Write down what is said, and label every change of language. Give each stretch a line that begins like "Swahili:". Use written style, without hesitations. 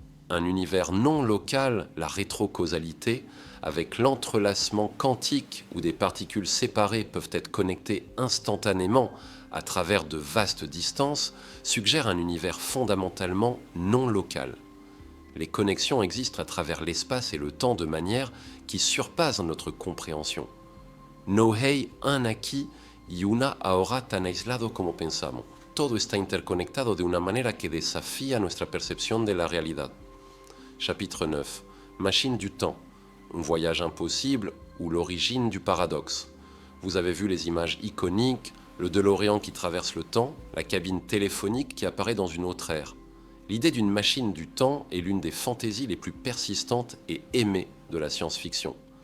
French: Un univers non local, la rétrocausalité, avec l'entrelacement quantique où des particules séparées peuvent être connectées instantanément à travers de vastes distances, suggère un univers fondamentalement non local. Les connexions existent à travers l'espace et le temps de manière qui surpasse notre compréhension.
Spanish: No hay un aquí y una ahora tan aislado como pensamos. Todo está interconectado de una manera que desafía nuestra percepción de la realidad.
French: Chapitre 9. Machine du temps. Un voyage impossible ou l'origine du paradoxe. Vous avez vu les images iconiques, le DeLorean qui traverse le temps, la cabine téléphonique qui apparaît dans une autre ère. L'idée d'une machine du temps est l'une des fantaisies les plus persistantes et aimées de la science-fiction.